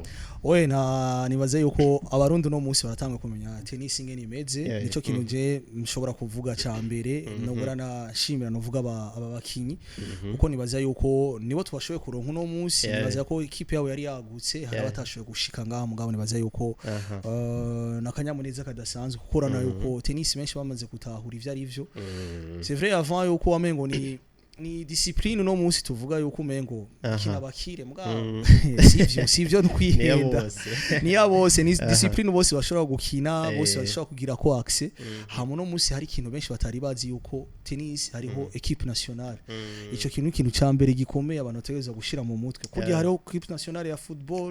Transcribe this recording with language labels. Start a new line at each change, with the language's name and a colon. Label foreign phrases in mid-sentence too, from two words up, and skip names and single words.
Rundi: Oye nibaze yuko abarundi no munsi baratanga kumenya tennis ingene imeze nico kintu je mshobora kuvuga ca mbere nobura na shimira novuga aba bakinyi uko nibaza yuko nibo twashoboye kuronka no munsi nibaza ko equipe yabo yari yagutse hari abatashoboye gushika ngaha mugabo nibaza yuko nakanyamuneza kadasanzwe kukorana yuko tennis menshi bamaze gutahura ivyo ari byo.
French: C'est vrai avant
Rundi: yuko wamengo ni discipline no munsi tuvuga yuko umengo kina bakire mugabo sivyo nkwihenda ni yabose ni discipline bose bashobora gukina bose bashobora kugira ko access hamwe no munsi hari ikintu benshi batari bazi yuko tennis hariho
French: equipe nationale
Rundi: ico kintu cambere gikomeye abantu bategeza gushira mu mutwe kugira hariho
French: equipe nationale
Rundi: ya football